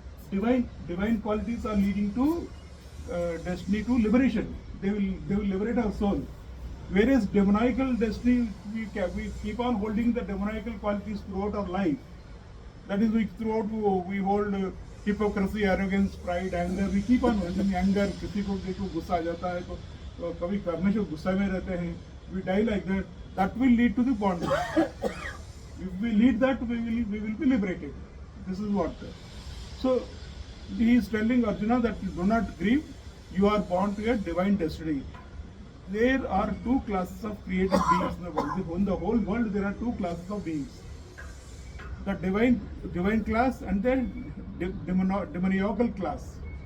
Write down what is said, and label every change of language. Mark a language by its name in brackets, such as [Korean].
[English] Divine qualities are leading to destiny to liberation. They will liberate our soul. Whereas demoniacal destiny, we keep on holding the demoniacal qualities throughout our life. That is, we hold hypocrisy, arrogance, pride, anger. We keep on holding anger. [Hindi] किसी को देखो गुस्सा आ जाता है तो कभी करने से गुस्सा में रहते हैं. [English] We die like that. that will lead to the bondage. If we lead that, we will be liberated. This is what. So he is telling Arjuna that you do not grieve, you are born to a divine destiny. There are two classes of created beings in the world. In the whole world, there are two classes of beings: the divine class and the demoniacal class.